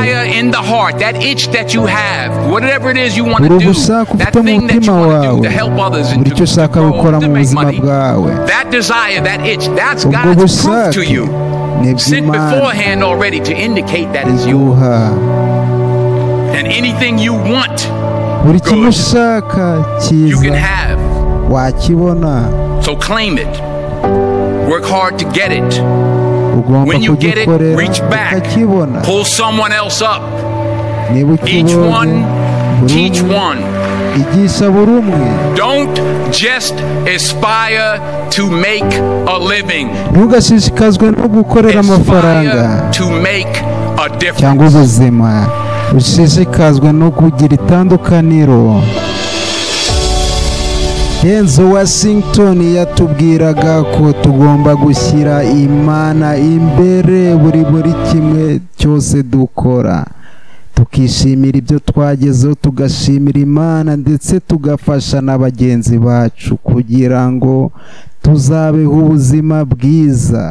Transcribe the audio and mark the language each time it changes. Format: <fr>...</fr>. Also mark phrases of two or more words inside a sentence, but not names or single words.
<rw>uri ugushaka ufite mu mutima wawe buri icyo ushaka gukora mu buzima bwawe. ubwo bushake ni bw'Imana iguha. buri kimwe ushaka cyiza wakibona.</rw> <en>Work hard to get it. When you get it, reach back. Pull someone else up. Each one, teach one. Don't just aspire to make a living.</en> <rw>Ntugashishikazwe no gukorera amafaranga</rw> <en>to make a difference.</en> <rw>cyangwa ubuzima. Ushishikazwe no kugira itandukaniro. Denzel Washington yatubwiraga ko tugomba gushyira Imana imbere buri kimwe cyose dukora, tukishimira ibyo twagezeho, tugashimira Imana ndetse tugafasha na bagenzi bacu kugira ngo tuzabeho ubuzima bwiza.</rw>